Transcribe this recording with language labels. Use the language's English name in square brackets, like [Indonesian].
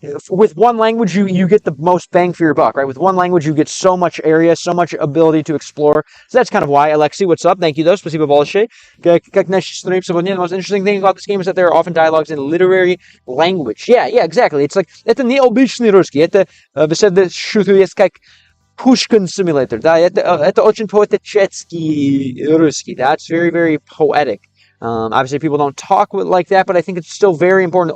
[English] With one language you get the most bang for your buck, right? With one language you get so much area, so much ability to explore. So that's kind of why. Alexei, what's up? Thank you, though. [Russian] Спасибо большое. Как наш стрим сегодня. [English] The most interesting thing about this game is that there are often dialogues in literary language. Yeah, exactly. It's like [Russian] это не обычный русский. Это беседа шутует как Pushkin Simulator. Да, это очень poetический русский. [English] That's very, very poetic. Obviously, people don't talk like that, but I think it's still very important.